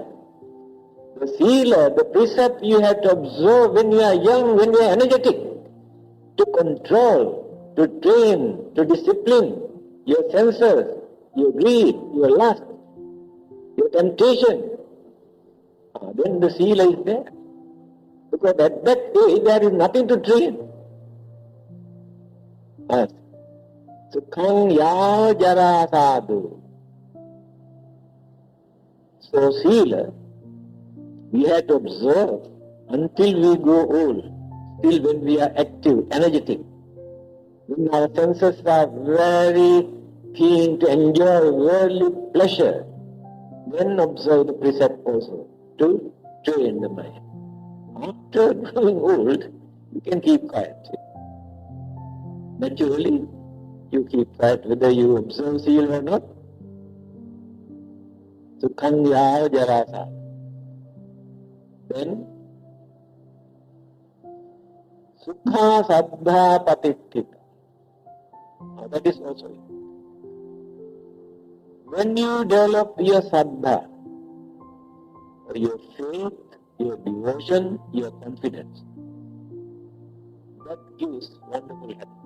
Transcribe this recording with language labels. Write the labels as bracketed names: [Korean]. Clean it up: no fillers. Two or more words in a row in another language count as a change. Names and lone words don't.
[English] The sila, the precept you have to observe when you are young, when you are energetic, to control, to train, to discipline your senses, your greed, your lust, your temptation. Then the sila is there. Because at that age there is nothing to train. [Pali] Sukham ya jara sadhu. [English] So sila, we have to observe until we grow old, till when we are active, energetic. When our senses are very keen to enjoy worldly pleasure, then observe the precept also, to train the mind. After growing old, you can keep quiet. Naturally, you keep quiet whether you observe sila or not. [Pali] Sukham ya jara sadhu. Then, Sukha Saddha Patittita. [English] That is also it. When you develop your saddha, your faith, your devotion, your confidence, that gives wonderful happiness.